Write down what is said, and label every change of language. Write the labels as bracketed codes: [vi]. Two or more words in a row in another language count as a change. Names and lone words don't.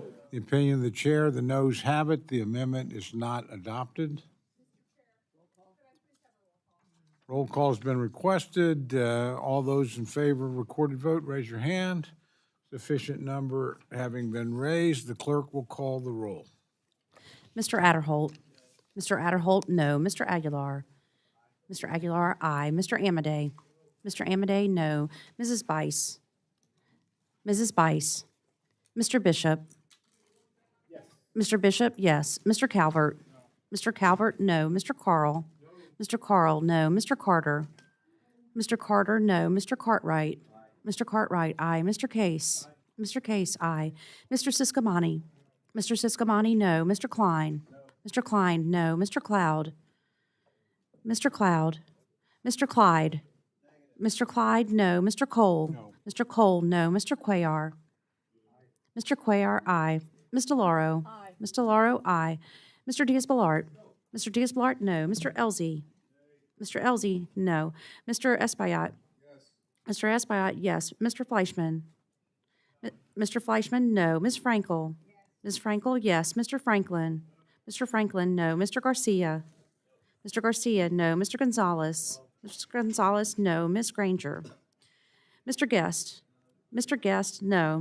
[en] The opinion of the chair, the noes have it. The amendment is not adopted. Roll call has been requested. All those in favor of recorded vote, raise your hand. Sufficient number having been raised, the clerk will call the roll. Mr. Adderholt. Mr. Adderholt, no. Mr. Aguilar. Mr. Aguilar, aye. Mr. Amadei. Mr. Amadei, no. Mrs. Bice. Mrs. Bice. Mr. Bishop. Yes. Mr. Bishop, yes. Mr. Calvert. Mr. Calvert, no. Mr. Carl. Mr. Carl, no. Mr. Carter. Mr. Carter, no. Mr. Cartwright. Mr. Cartwright, aye. Mr. Case. Mr. Case, aye. Mr. Siscomani. Mr. Siscomani, no. Mr. Klein. Mr. Klein, no. Mr. Cloud. Mr. Cloud. Mr. Clyde. Mr. Clyde, no. Mr. Cole. No. Mr. Cole, no. Mr. Cuellar. Mr. Cuellar, aye. Ms. DeLauro. Aye. Ms. DeLauro, aye. Mr. Diaz-Balart. Mr. Diaz-Balart, no. Mr. Elzey. Mr. Elzey, no. Mr. Espaillat. Yes. Mr. Espaillat, yes. Mr. Fleischman. Mr. Fleischman, no. Ms. Frankel. Ms. Frankel, yes. Mr. Franklin. Mr. Franklin, no. Mr. Garcia. Mr. Garcia, no. Mr. Gonzalez. Mr. Gonzalez, no. Ms. Granger. Mr. Guest. Mr. Guest, no.